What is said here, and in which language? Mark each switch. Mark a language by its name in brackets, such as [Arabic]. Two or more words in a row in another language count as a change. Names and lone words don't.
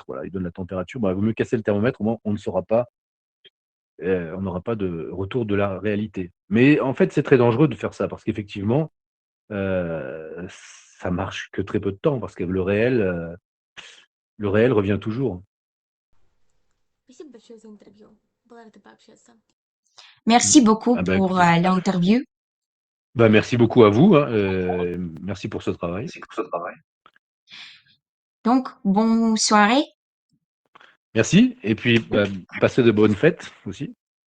[French] Voilà, il donne la température. Il vaut mieux casser le thermomètre, au moins on ne saura pas, on n'aura pas de retour de la réalité. Mais en fait, c'est très dangereux de faire ça parce qu'effectivement, ça marche que très peu de temps parce que le réel revient toujours. [Russian] Спасибо большое за интервью. Была рада пообщаться. [French] Merci beaucoup Ah bah, pour écoutez, l'interview. bah, merci beaucoup à vous. Hein, merci pour ce travail. Donc, bonne soirée. Merci. Et puis, passez de bonnes fêtes aussi.